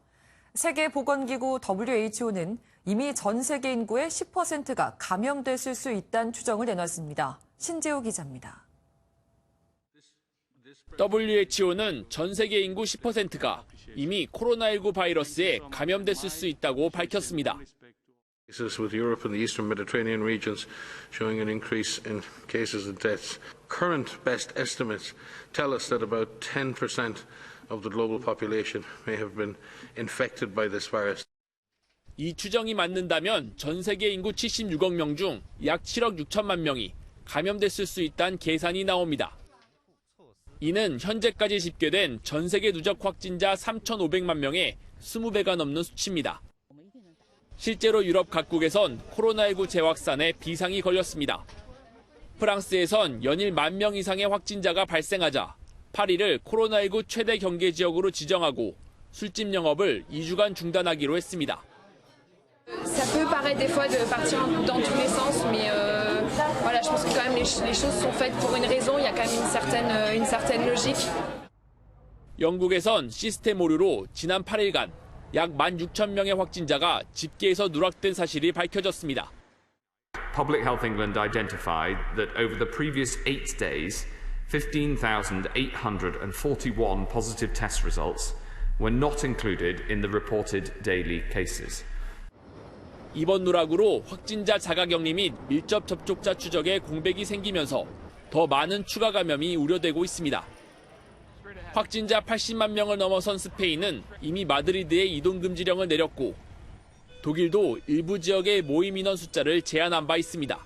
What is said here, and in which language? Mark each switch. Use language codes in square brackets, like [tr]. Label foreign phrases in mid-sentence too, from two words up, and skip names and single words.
[ko] 세계보건기구 WHO는 이미 전 세계 인구의 10%가 감염됐을 수 있다는 추정을 내놨습니다. 신재호 기자입니다. WHO는 전 세계 인구 10%가 이미 코로나19 바이러스에 감염됐을 수 있다고 밝혔습니다. [en] Cases with Europe and the Eastern Mediterranean regions showing an increase in cases and deaths. Current best estimates tell us that about 10% of the global population may have been infected by this virus. [ko] 이 추정이 맞는다면 전 세계 인구 76억 명 중 약 7억 6천만 명이 감염됐을 수 있다는 계산이 나옵니다. 이는 현재까지 집계된 전 세계 누적 확진자 3,500만 명의 20배가 넘는 수치입니다. 실제로 유럽 각국에선 코로나19 재확산에 비상이 걸렸습니다. 프랑스에선 연일 1만 명 이상의 확진자가 발생하자 파리를 코로나19 최대 경계 지역으로 지정하고 술집 영업을 2주간 중단하기로 했습니다. [fr] Ça peut paraître des fois de partir dans tous les sens, mais voilà, je pense que quand même les choses sont faites pour une raison. Il y a quand même une certaine logique. [ko] 영국에선 시스템 오류로 지난 8일간 약 16,000명의 확진자가 집계에서 누락된 사실이 밝혀졌습니다. [en] Public Health England identified that over the previous 8 days, 15,841 positive test results were not included in the reported daily cases. [ko] 이번 누락으로 확진자 자가격리 및 밀접 접촉자 추적에 공백이 생기면서 더 많은 추가 감염이 우려되고 있습니다. 확진자 80만 명을 넘어선 스페인은 이미 마드리드에 이동 금지령을 내렸고 독일도 일부 지역의 모임 인원 숫자를 제한한 바 있습니다.